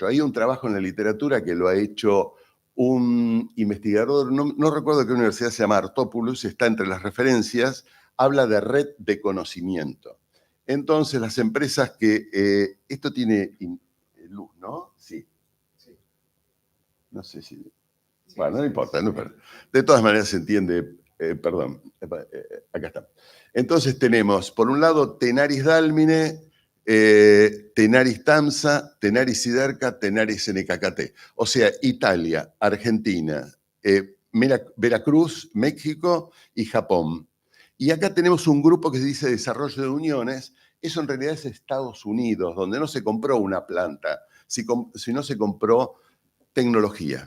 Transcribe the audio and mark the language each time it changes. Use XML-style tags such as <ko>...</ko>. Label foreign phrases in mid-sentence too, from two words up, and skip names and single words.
<es>Hay un trabajo en la literatura que lo ha hecho un investigador, no recuerdo qué universidad se llama, Artopoulos, está entre las referencias, habla de red de conocimiento. Entonces las empresas que, esto tiene luz, ¿no? Sí. No sé si... Bueno, no importa, no importa. De todas maneras se entiende, perdón, acá está. Entonces tenemos, por un lado, Tenaris Dálmine, Tenaris Tamsa, Tenaris Siderca, Tenaris NKKT. O sea, Italia, Argentina, Veracruz, México y Japón. Y acá tenemos un grupo que dice Desarrollo de Uniones. Eso en realidad es Estados Unidos, donde no se compró una planta, sino se compró tecnología.</es>